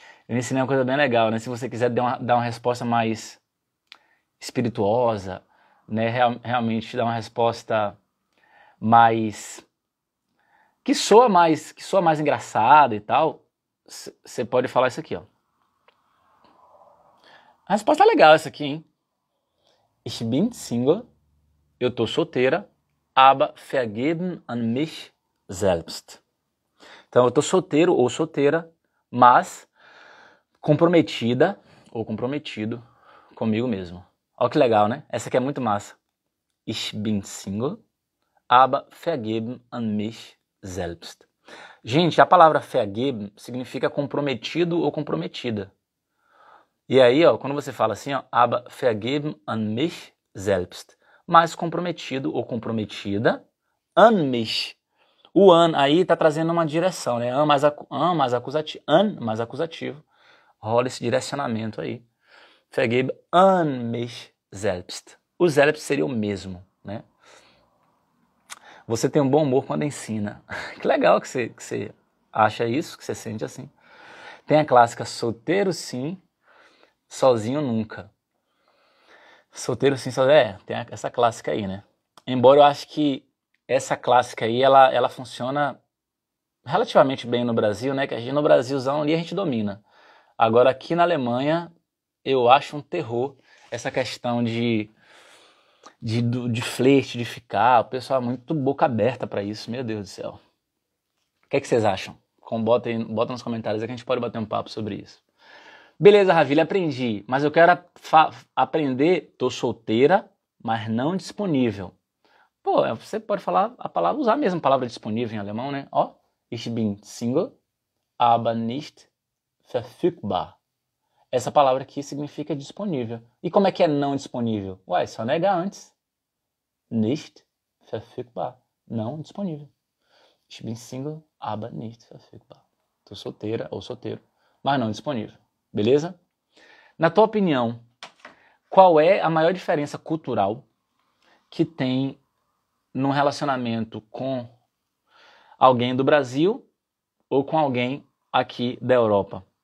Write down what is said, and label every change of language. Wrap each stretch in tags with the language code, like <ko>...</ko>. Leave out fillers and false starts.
<pt>Eu ensinei uma coisa bem legal, né? Se você quiser dar uma resposta mais espirituosa, né? Realmente dar uma resposta mais... que soa mais engraçada e tal, você pode falar isso aqui, ó. A resposta é legal essa aqui, hein?</pt> <de>Ich bin Single,</de> <pt>eu tô solteira,</pt> <de>aber vergeben an mich selbst.</de> <pt>Então eu tô solteiro ou solteira, mas comprometida ou comprometido comigo mesmo. Olha que legal, né? Essa aqui é muito massa.</pt> <de>Ich bin Single, aber vergeben an mich selbst.</de> <pt>Gente, a palavra vergeben significa comprometido ou comprometida. E aí, ó, quando você fala assim, ó,</pt> <de>aber vergeben an mich selbst,</de> <pt>mais comprometido ou comprometida, an mich. O an aí tá trazendo uma direção, né? An mais acusativo. Rola esse direcionamento aí.</pt> <de>Vergeben an mich selbst.</de> <pt>O selbst seria o mesmo, né? Você tem um bom humor quando ensina. Que legal que você acha isso, que você sente assim. Tem a clássica solteiro sim, sozinho nunca. Solteiro sim, sozinho. Tem essa clássica aí, né? Embora eu acho que essa clássica aí, ela funciona relativamente bem no Brasil, né? Que a gente no Brasilzão ali a gente domina. Agora aqui na Alemanha, eu acho um terror essa questão de flerte, de ficar. O pessoal é muito boca aberta pra isso, meu Deus do céu. O que é que vocês acham? Bota nos comentários aí que a gente pode bater um papo sobre isso. Beleza, Ravilha, aprendi, mas eu quero aprender, tô solteira, mas não disponível. Pô, você pode falar a palavra, usar mesmo a palavra disponível em alemão, né?</pt> <de>Ó, ich bin Single, aber nicht verfügbar.</de> <pt>Essa palavra aqui significa disponível. E como é que é não disponível? Ué, só negar antes.</pt> <de>Nicht verfügbar.</de> <pt>Não disponível.</pt> <de>Ich bin Single, aber nicht verfügbar.</de> <pt>Tô solteira ou solteiro, mas não disponível. Beleza? Na tua opinião, qual é a maior diferença cultural que tem num relacionamento com alguém do Brasil ou com alguém aqui da Europa?</pt>